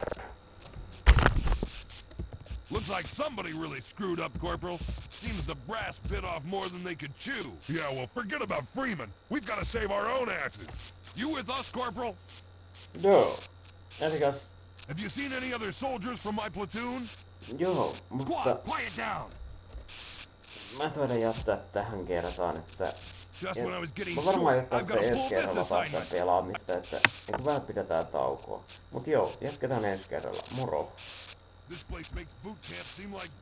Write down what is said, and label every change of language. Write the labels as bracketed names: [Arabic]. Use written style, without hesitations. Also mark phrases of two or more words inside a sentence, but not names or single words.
[English] Looks like somebody really screwed up, Corporal. Seems the brass bit off more than they could chew. Yeah, well, forget about Freeman. We've got to save our own asses. You with us, Corporal? [Finnish] Joo. Jatkas. [English] Have you seen any other soldiers from my platoon? [Finnish] Joo, mutta [English] Squad, quiet down! [Finnish] mä taidan jättää tähän kertaan, että [English] Just when I was getting [Finnish] mä varmaan [English] short, [Finnish] jatkaa [English] I've [Finnish] sitä [English] got to [Finnish] ensi [English] pull this [Finnish] kerralla taas sitä [English] assignment. [Finnish] pelaamista, että eikö vähän pidetään taukoa. Mut joo, jatketaan ensi kerralla. Moro! [English] This place makes boot camp seem like